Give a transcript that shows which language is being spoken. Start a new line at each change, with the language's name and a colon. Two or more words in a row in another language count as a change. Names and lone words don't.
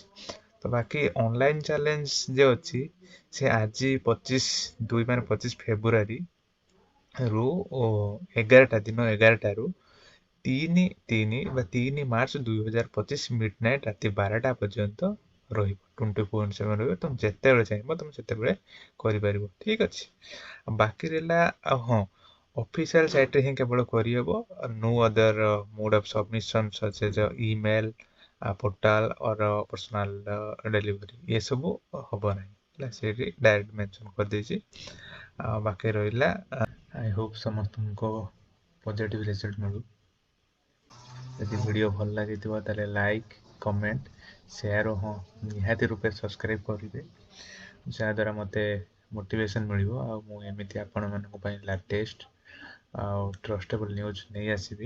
Odia: ତ ବାକି
English: online challenge
Odia: ଯେ ଅଛି ସେ ଆଜି 25/2 ମାନେ 25 ଫେବୃଆରୀ ରୁ 11ଟା ଦିନ 11ଟାରୁ 3 ମାର୍ଚ୍ଚ 2025 ମିଡନାଇଟ୍ ରାତି 12ଟା ପର୍ଯ୍ୟନ୍ତ ରହିବ। 24/7 ରହିବ। ତମେ ଯେତେବେଳେ ଚାହିଁବ ତମେ ସେତେବେଳେ କରିପାରିବ। ଠିକ୍ ଅଛି। ବାକି ରହିଲା ହଁ,
English: official site
Odia: ହିଁ କେବଳ କରିହେବ।
English: no other mode of submission such as email, portal or personal delivery
Odia: ଏସବୁ ହବ ନାହିଁ ହେଲା, ସେଇଠି ଡାଇରେକ୍ଟ ମେନସନ୍ କରିଦେଇଛି। ବାକି ରହିଲା
English: I hope
Odia: ସମସ୍ତଙ୍କୁ
English: positive result
Odia: ମିଳୁ। ଯଦି ଭିଡ଼ିଓ ଭଲ ଲାଗିଥିବ ତାହେଲେ
English: like, comment, share
Odia: ହଁ ନିହାତି ରୂପେ ସବସ୍କ୍ରାଇବ୍ କରିବେ, ଯାହାଦ୍ୱାରା ମୋତେ ମୋଟିଭେସନ୍ ମିଳିବ ଆଉ ମୁଁ ଏମିତି ଆପଣମାନଙ୍କ ପାଇଁ ଲାଟେଷ୍ଟ ଆଉ
English: trustable news
Odia: ନେଇ ଆସିବି।